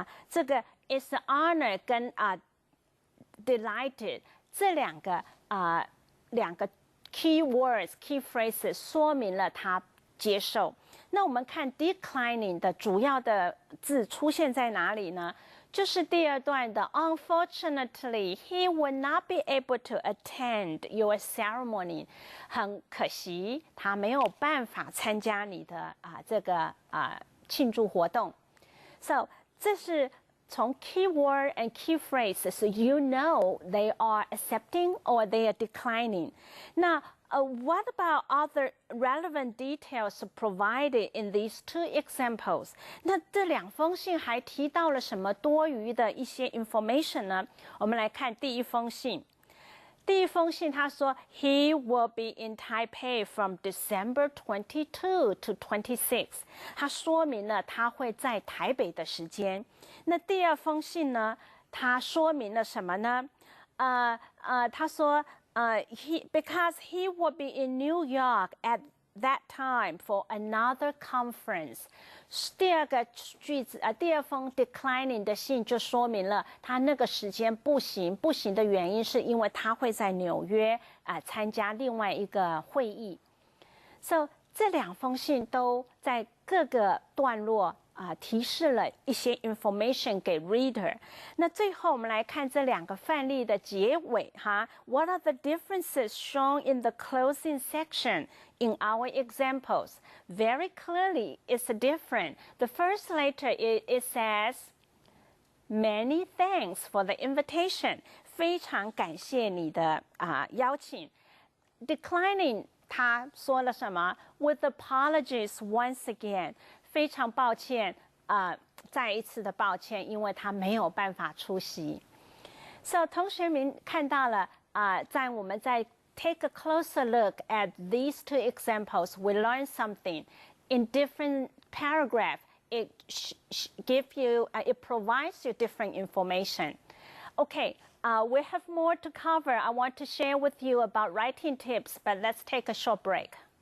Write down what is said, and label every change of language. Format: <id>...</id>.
<zh>这个 is honor 跟delighted 这两个 key words key phrases 说明了他接受。那我们看 declining 的主要的字出现在哪里呢？就是第二段的</zh> <en>Unfortunately, he would not be able to attend your ceremony.</en> <zh>很可惜，他没有办法参加你的这个庆祝活动。</zh> <en>So</en> <zh>这是从</zh> <en>key word and key phrases, you know they are accepting or they are declining. 那what about other relevant details provided in these two examples?</en> <zh>那这两封信还提到了什么多余的一些 information 呢？我们来看第一封信。第一封信他说</zh> <en>He will be in Taipei from December 22 to 26.</en> <zh>他说明了他会在台北的时间。那第二封信呢？他说明了什么呢？他说</zh> <en>because he will be in New York at that time for another conference.</en> <zh>第二个句子第二封 declining 的信就说明了他那个时间不行的原因是因为他会在纽约参加另外一个会议。 So 这两封信都在各个段落提示了一些 information 给 reader。那最后我们来看这两个范例的结尾</zh> <en>What are the differences shown in the closing section in our examples? Very clearly, it's different. The first letter it says, Many thanks for the invitation.</en> <zh>非常感谢你的邀请。</zh> <en>Declining</en> <zh>他说了什么</zh> <en>？With apologies once again.</en> <zh>非常抱歉再一次的抱歉，因为他没有办法出席。</zh> <en>So</en> <zh>同学们看到了在我们在</zh> <en>take a closer look at these two examples, we learn something in different paragraph. It it provides you different information. Okay, we have more to cover. I want to share with you about writing tips, but let's take a short break.</en>